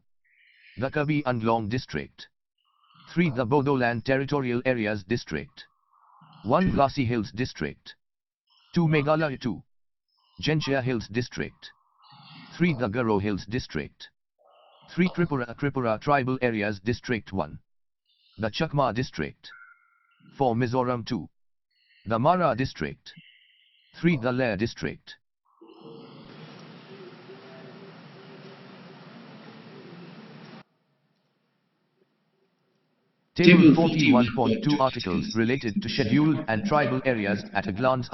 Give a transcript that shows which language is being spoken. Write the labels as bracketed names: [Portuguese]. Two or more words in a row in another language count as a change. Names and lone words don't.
[English] The Karbi Anglong District. 3. The Bodoland Territorial Areas District. 1. Khasi Hills District. 2. Meghalaya. 2. Genchia Hills District. 3. The Garo Hills District. 3. Tripura Tribal Areas District. 1. The Chakma District. 4. Mizoram. 2. The Mara District. 3. The Lair District. Table 41.2 Articles related to scheduled and tribal areas at a glance.